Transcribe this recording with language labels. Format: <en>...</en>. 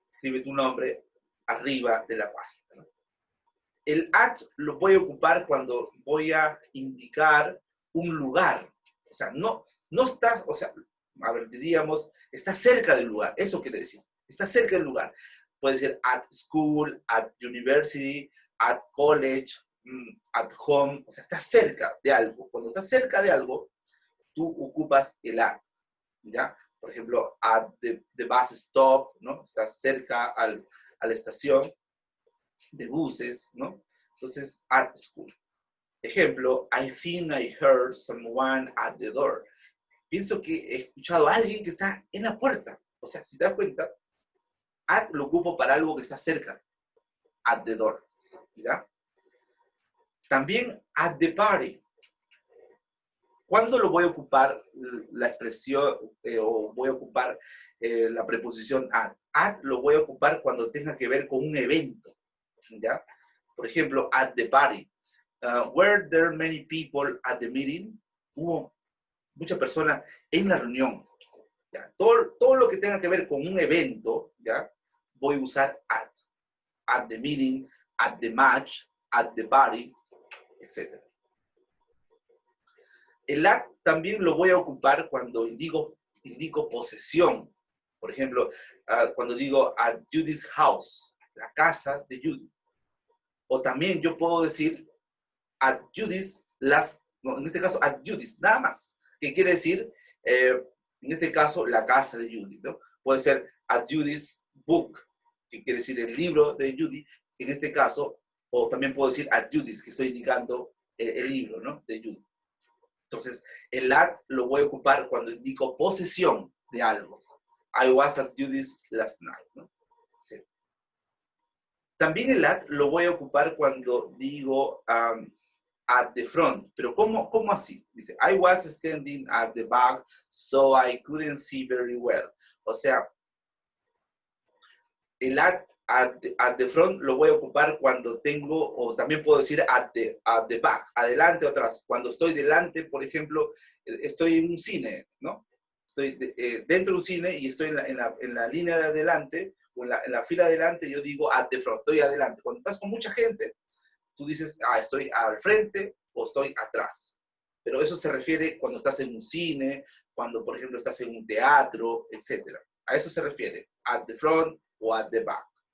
<es>Escribe tu nombre arriba de la página, ¿no? El at lo voy a ocupar cuando voy a indicar un lugar. O sea, no estás, o sea, a ver, diríamos, está cerca del lugar. Eso quiere decir, está cerca del lugar. Puede ser</es> <en>at school, at university, at college, at home.</en> <es>O sea, está cerca de algo. Cuando estás cerca de algo, tú ocupas el at, ¿ya? Por ejemplo,</es> <en>at the bus stop,</en> <es>¿no? Estás cerca a la estación de buses, ¿no? Entonces,</es> <en>at school.</en> <es>Ejemplo,</es> <en>I think I heard someone at the door.</en> <es>Pienso que he escuchado a alguien que está en la puerta. O sea, si te das cuenta, at lo ocupo para algo que está cerca.</es> <en>At the door,</en> <es>¿ya? También</es> <en>at the party.</en> <es>¿Cuándo lo voy a ocupar la expresión o voy a ocupar la preposición at? At lo voy a ocupar cuando tenga que ver con un evento, ¿ya? Por ejemplo,</es> <en>at the party. Were there many people at the meeting?</en> <es>Hubo muchas personas en la reunión. ¿Ya? Todo lo que tenga que ver con un evento, ¿ya? Voy a usar at.</es> <en>At the meeting, at the match, at the party, etc.</en> <es>El at también lo voy a ocupar cuando indico posesión. Por ejemplo, cuando digo</es> <en>at Judy's house,</en> <es>la casa de Judy. O también yo puedo decir</es> <en>at Judy's,</en> <es>no, en este caso at Judy's, nada más. Que quiere decir, en este caso, la casa de Judy, ¿no? Puede ser</es> <en>at Judy's book,</en> <es>que quiere decir el libro de Judy, en este caso, o también puedo decir</es> <en>at Judy's,</en> <es>que estoy indicando el libro, ¿no? De Judy. Entonces, el at lo voy a ocupar cuando indico posesión de algo.</es> <en>I was at Judy's last night,</en> <es>¿no? Sí. También el at lo voy a ocupar cuando digo</es> <en>at the front.</en> <es>Pero ¿cómo así? Dice,</es> <en>I was standing at the back, so I couldn't see very well.</en> <es>O sea, el</es> <en>at the front</en> <es>lo voy a ocupar cuando tengo, o también puedo decir</es> <en>at the back,</en> <es>adelante o atrás. Cuando estoy delante, por ejemplo, estoy en un cine, ¿no? Estoy dentro de un cine y estoy en la línea de adelante, o en la fila de adelante, yo digo</es> <en>at the front,</en> <es>estoy adelante. Cuando estás con mucha gente, tú dices, estoy al frente o estoy atrás. Pero eso se refiere cuando estás en un cine, cuando, por ejemplo, estás en un teatro, etc. A eso se refiere,</es> <en>at the front o at the back.</en>